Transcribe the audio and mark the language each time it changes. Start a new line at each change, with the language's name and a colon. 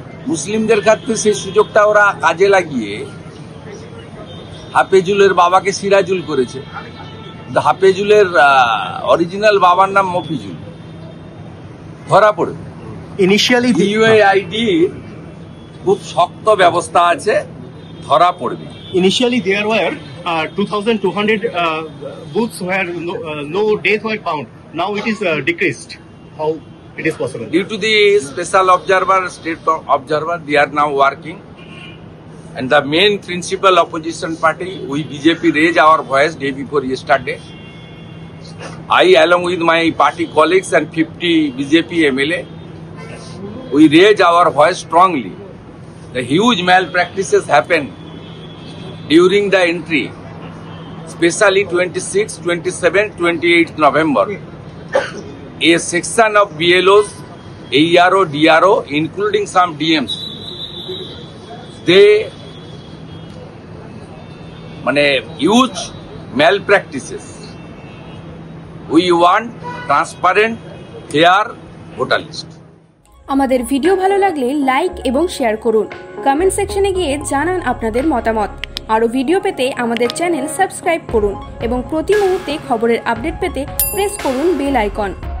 Bangla: মুসলিমদের ক্ষেত্রে সেই সুযোগটা ওরা কাজে লাগিয়ে হাফেজুলের বাবাকে সিরাজুল করেছে। হাফেজুলের অরিজিনাল বাবার নাম মফিজুল, ধরা পড়বে।
English: initially
Bangla: ইউএআইডি খুব শক্ত ব্যবস্থা আছে, ধরা পড়বে।
English: Initially, there were 2,200 booths where no death were found. Now it is decreased. How it is possible? Due to the special observer, state observer, they are now working. And the main principal opposition party, we BJP raised our voice day before yesterday. I, along with my party colleagues and 50 BJP MLA, we raised our voice strongly. The huge malpractices happened during the entry, especially 26, 27, 28 November. A section of BLOs, AERO, DRO, including some DMs, they huge malpractices. We want transparent, fair voter list.
Bangla: আমাদের video ভালো লাগলে like এবং share করুন। Comment সেকশনে গিয়ে জানান আপনাদের মতামত। আরও ভিডিও পেতে আমাদের চ্যানেল সাবস্ক্রাইব করুন এবং প্রতি মুহূর্তে খবরের আপডেট পেতে প্রেস করুন বেল আইকন।